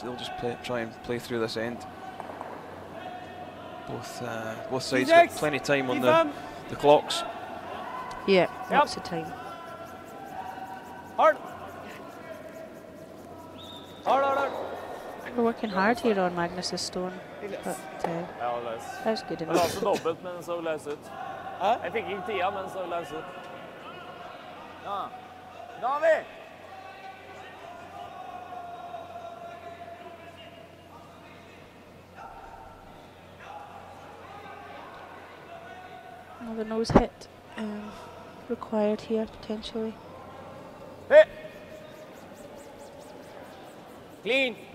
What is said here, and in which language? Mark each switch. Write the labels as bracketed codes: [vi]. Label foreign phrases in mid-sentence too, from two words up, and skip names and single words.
[en] They'll just try and play through this end. Both sides got plenty of time on the clocks. Yeah, lots of time. Hard! We're working hard here on Magnus's stone, but [no] Ja, løs. [en] that's good [no] Det var [en] enough. [no] altså dobbelt, men den så løs ut. Jeg fikk ikke tida, men den så løs ut. Ja. David! [en] Another nose hit required here potentially. Hey! Clean!